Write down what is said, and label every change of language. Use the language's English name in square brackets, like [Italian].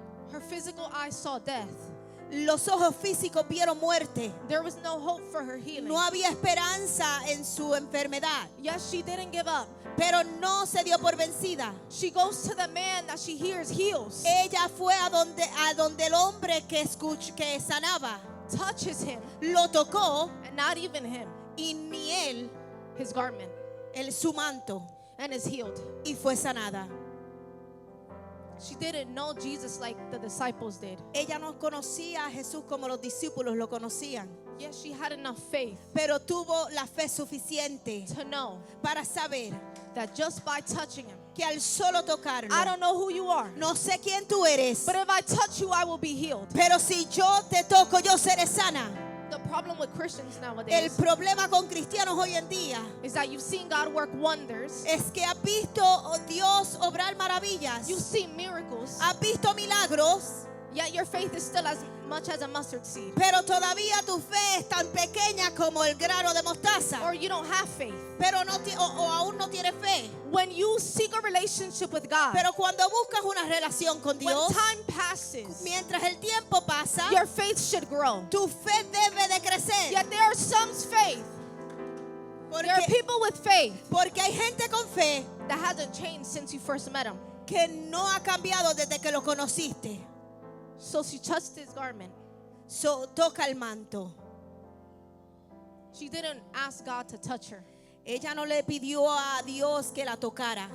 [English] Her physical eyes saw death. [Spanish] Los ojos físicos vieron muerte. [English] There was no hope for her healing. [Spanish] No había esperanza en su enfermedad, [English] Yes, she didn't give up. [Spanish] pero no se dio por vencida. [English] She goes to the man that she hears heals, [Spanish] Ella fue a donde el hombre que sanaba, [English] touches him, [Spanish] lo tocó [English] and not even him, [Spanish] y ni él, [English] his garment, [Spanish] su manto, [English] and is healed. [Spanish] y fue sanada. [English] She didn't know Jesus like the disciples did. [Spanish] Ella no conocía a Jesús como los discípulos lo conocían, [English] Yes, she had enough faith [Spanish] pero tuvo la fe suficiente [English] to know [Spanish] para saber [English] that just by touching him, [Spanish] que al solo tocarlo, [English] I don't know who you are, [Spanish] no sé quién tú eres, [English] but if I touch you, I will be healed. [Spanish] pero si yo te toco, yo seré sana. [English] The problem with Christians [Spanish] El [English] nowadays [Spanish] problema con cristianos hoy en día [English] is that you've seen God work wonders, [Spanish] es que has visto Dios obrar maravillas, [English] you've seen miracles, [Spanish] has visto milagros, [English] yet your faith is still as much as a mustard seed, [Spanish] pero todavía tu fe es tan pequeña como el grano de mostaza, [English] or you don't have faith. [Spanish] pero no o aún no tienes fe. [English] When you seek a relationship with God, [Spanish] Pero cuando buscas una relación con [English] when [Spanish] Dios, [English] time passes, [Spanish] mientras el tiempo pasa, [English] your faith should grow. [Spanish] tu fe debe de crecer. [English] Yet there are some faith. There are [Spanish] Porque, [English] people with faith [Spanish] porque hay gente con fe [English] that hasn't changed since you first met him. [Spanish] que no ha cambiado desde que lo conociste. [English] So she touched his garment. [Spanish] Toca el manto. [English] She didn't ask God to touch her. [Spanish] Ella no le pidió a Dios que la tocara.